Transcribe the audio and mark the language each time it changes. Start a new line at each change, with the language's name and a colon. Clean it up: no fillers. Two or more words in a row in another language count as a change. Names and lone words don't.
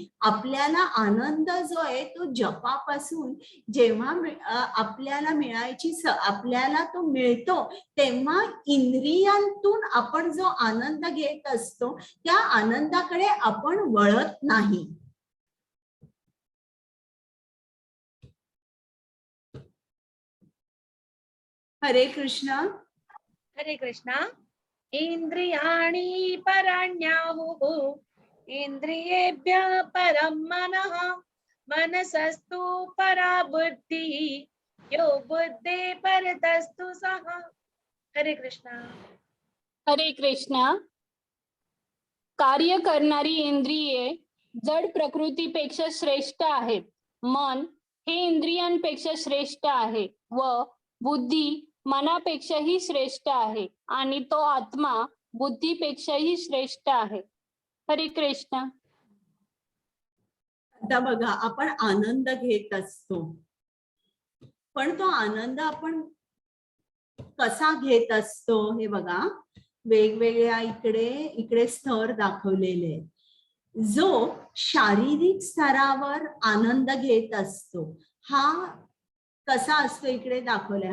Marathi: आपल्याला आनंद जो आहे तो जपापासून जेव्हा आपल्याला आपल्याला तो मिळतो तेव्हा इंद्रियांतून आपण जो आनंद घेत असतो त्या आनंदाकडे आपण वळत नाही. हरे कृष्ण. हरे कृष्णा.
Sanskrit: इंद्रियाणि पराण्याहुः इंद्रियेभ्यः परं मनः मनसस्तु परा बुद्धिः यो बुद्धे परतस्तु सः.
Marathi: हरे कृष्णा. हरे कृष्णा. कार्य करणारी इंद्रिये जड प्रकृतीपेक्षा श्रेष्ठ आहेत. मन हे इंद्रियांपेक्षा श्रेष्ठ आहे व बुद्धी मनापेक्षाही श्रेष्ठ आहे आणि तो आत्मा बुद्धीपेक्षाही श्रेष्ठ आहे. हरे कृष्ण. आता बघा, आपण आनंद घेत असतो पण तो आनंद आपण कसा घेत असतो हे बघा. वेगवेगळ्या इकडे स्तर दाखवलेले आहेत. जो शारीरिक स्तरावर आनंद घेत असतो हा कसा असतो इकडे दाखवलाय.